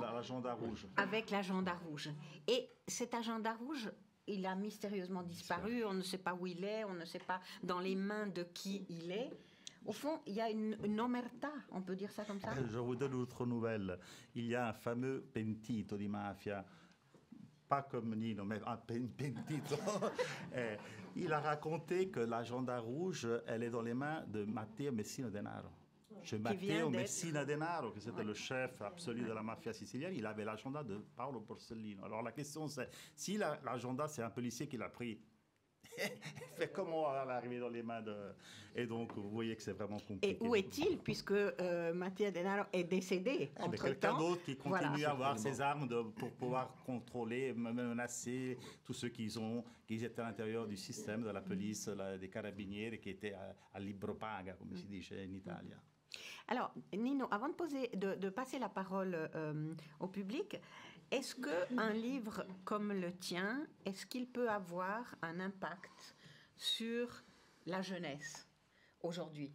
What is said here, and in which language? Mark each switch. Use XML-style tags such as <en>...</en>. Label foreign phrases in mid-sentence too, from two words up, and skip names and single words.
<fr>L'agenda rouge. Avec l'agenda rouge. Et cet agenda rouge, il a mystérieusement disparu, on ne sait pas où il est, on ne sait pas dans les mains de qui il est. Au fond, il y a une omerta, on peut dire ça comme ça? Je vous donne une autre nouvelle. Il y a un fameux</fr> <it>pentito di mafia,</it> <fr>pas comme Nino, mais un pentito. Il a raconté que l'agenda rouge, elle est dans les mains de Matteo Messina Denaro. Matteo Messina Denaro, qui c'était le chef absolu de la mafia sicilienne, il avait l'agenda de Paolo Borsellino. Alors la question c'est, si l'agenda c'est un policier qui l'a pris, fait comment elle est arrivée dans les mains de... Et donc, vous voyez que c'est vraiment compliqué. Et où est-il, puisque Matteo Denaro est décédé entre-temps? Quelqu'un d'autre qui continue à avoir ses armes pour pouvoir contrôler, menacer tous ceux qui étaient à l'intérieur du système de la police, des carabinieri, qui étaient à</fr> <it>libro paga,</it> <fr>comme si dit en Italie. Alors, Nino, avant de passer la parole au public, est-ce qu'un livre comme le tien, est-ce qu'il peut avoir un impact sur la jeunesse aujourd'hui?</fr>